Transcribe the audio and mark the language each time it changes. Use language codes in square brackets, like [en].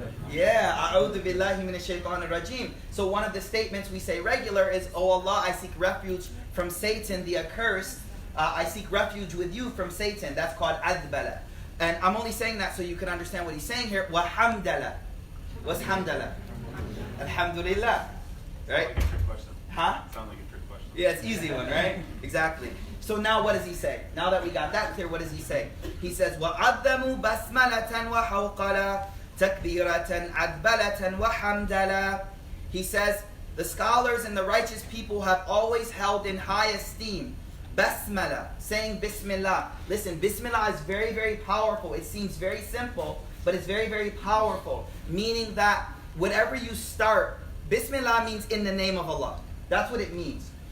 [en] Yeah, [ar] أعوذ بالله من الشيطان الرجيم. [en] So one of the statements we say regular is, Oh Allah, I seek refuge from Satan the accursed. I seek refuge with you from Satan. That's called أذبل. And I'm only saying that so you can understand what he's saying here. وَحَمْدَلَ. What's hamdala? Alhamdulillah. Right? Trick question. Huh? Sound like a trick question. Yeah, it's an easy one, right? Exactly. So now what does he say? Now that we got that clear, what does he say? He says, [ar] وَعَظَّمُوا بَسْمَلَةً وَحَوْقَلًا تَكْبِيرَةً عَذْبَلَةً وَحَمْدَلًا. [en] He says, the scholars and the righteous people have always held in high esteem basmala, saying Bismillah. Listen, Bismillah is very, very powerful. It seems very simple, but it's very, very powerful. Meaning that whatever you start, Bismillah means in the name of Allah. That's what it means.